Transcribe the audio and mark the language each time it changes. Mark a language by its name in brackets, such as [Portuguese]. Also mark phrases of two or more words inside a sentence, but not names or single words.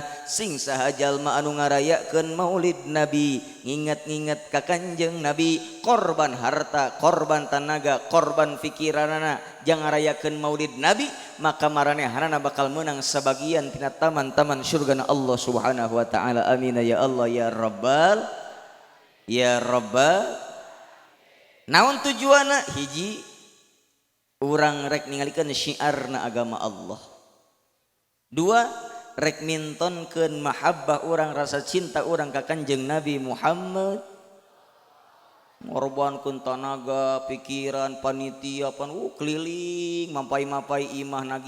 [Sundanese] Sing saha jalma anu ngarayakeun maulid Nabi, nginget-nginget ka Kanjeng Nabi, korban harta, korban tenaga, korban pikiranana, jang ngarayakeun maulid Nabi, maka maranehanana bakal menang sebagian tina taman-taman surgana Allah [Arabic] سبحانه وتعالى. آمين يا الله يا رب يا رب. [Sundanese] Naon tujuanna? Hiji, urang rek ningalikeun syiarna agama Allah. Dua, rek mintonkeun mahabbah urang, rasa cinta urang ka Kanjeng Nabi Muhammad. Ngorbankeun tenaga, pikiran, panitia, keliling, mampai-mampai imah nagihan.